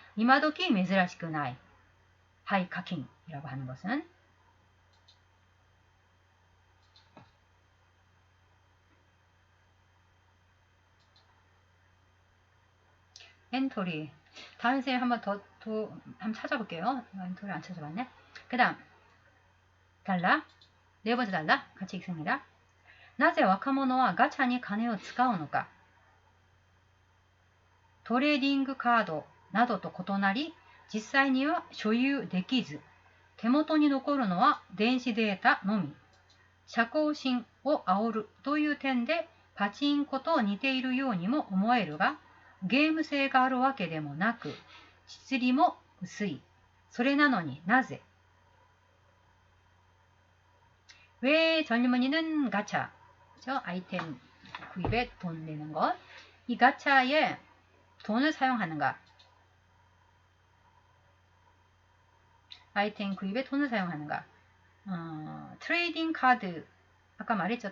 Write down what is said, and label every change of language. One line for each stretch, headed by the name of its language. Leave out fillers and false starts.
Korean: 이마도키 메즈라시쿠나이 하이카킹이라고 하는 것은 엔토리 다른 쌤 한번 한번 찾아볼게요. 엔토리 안 찾아봤네. 그 다음 달라 네 번째 달라 같이 읽습니다.
Japanese: なぜ若者はガチャに金を使うのか。トレーディングカードなどと異なり、実際には所有できず、手元に残るのは電子データのみ。社交心を煽るという点でパチンコと似ているようにも思えるが、ゲーム性があるわけでもなく、実利も薄い。それなのになぜ？
Korean: 왜 젊은이는 가차, 아이템 구입에 돈 내는 것, 이 가차에 돈을 사용하는가? 아이템 구입에 돈을 사용하는가? 트레이딩 카드, 아까 말했죠.